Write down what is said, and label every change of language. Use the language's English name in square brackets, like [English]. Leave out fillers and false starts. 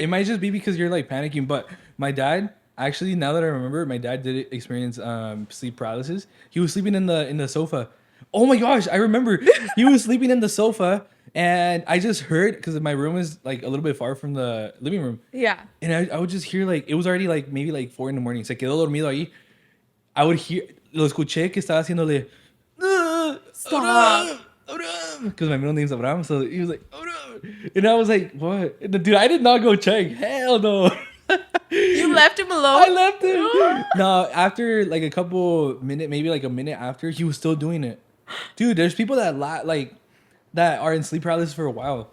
[English] It might just be because you're like panicking, but my dad actually, now that I remember, my dad did experience sleep paralysis. He was sleeping in the sofa. Oh my gosh, I remember he was sleeping in the sofa, and I just heard, because my room is like a little bit far from the living room, Yeah. and I would just hear, like, it was already like maybe like 4 a.m. [Spanish] Se quedó dormido ahí. [English] I would hear, [Spanish] lo escuché que estaba haciéndole, [English] Stop. because my middle name's Abraham, so he was like, and I was like, what? And dude, I did not go check. Hell no. You left him alone? I left him. No, after like a couple minutes, maybe like a minute after, he was still doing it. Dude, there's people that that are in sleep paralysis for a while.